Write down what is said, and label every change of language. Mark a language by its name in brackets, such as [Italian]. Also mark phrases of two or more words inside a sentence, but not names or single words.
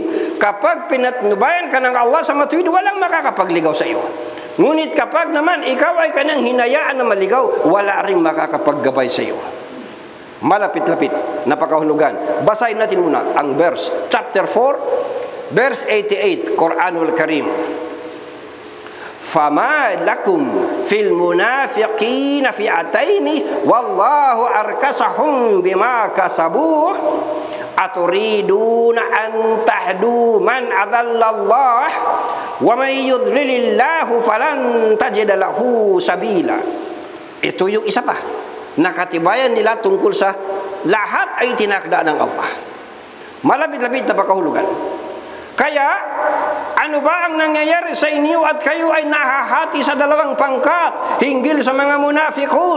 [Filipino] Kapag pinatnubayan ka ng Allah sa matuwid, walang makakapagligaw sa iyo. Ngunit kapag naman ikaw ay kanyang hinayaan na maligaw, wala ring makakapaggabay sa iyo. Malapit-lapit, napakahulugan. Basahin natin muna ang verse, [English] chapter 4, verse 88, [Arabic] الْقُرْآنُ الْكَرِيمُ. فَمَا لَكُمْ فِي الْمُنَافِقِينَ فِئَتَيْنِ وَاللَّهُ أَرْكَسَهُمْ بِمَا كَسَبُوا أَتُرِيدُونَ أَنْ تَهْدُوا مَنْ أَضَلَّ اللَّهُ وَمَنْ يُضْلِلِ اللَّهُ فَلَنْ تَجِدَ لَهُ سَبِيلًا. [Filipino] Ito yung isa pa. Nakatibayan nila tungkol sa lahat ay tinakda ng Allah. Malapit-lapit na pakahulugan. Kaya, ano ba ang nangyayari sa inyo at kayo ay nahahati sa dalawang pangkat hinggil sa mga munafikun?